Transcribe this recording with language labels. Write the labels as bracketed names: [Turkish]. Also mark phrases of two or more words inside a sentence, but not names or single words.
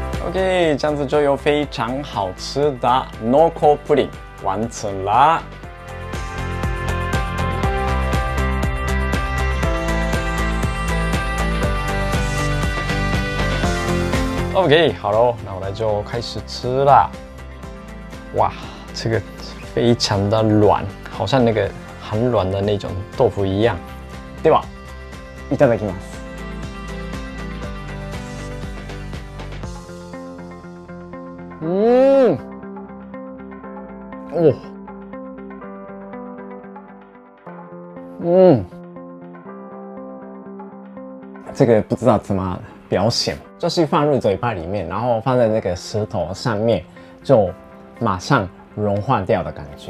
[Chinese] OK， 这样子就有非常好吃的 Noko Pudding 完成啦。OK， 好喽，那我们就开始吃啦。哇，这个非常的软，好像那个很软的那种豆腐一样。 [Japanese] では、いただきます。 [Chinese] 这个不知道怎么表现，就是放入嘴巴里面，然后放在那个舌头上面，就马上融化掉的感觉。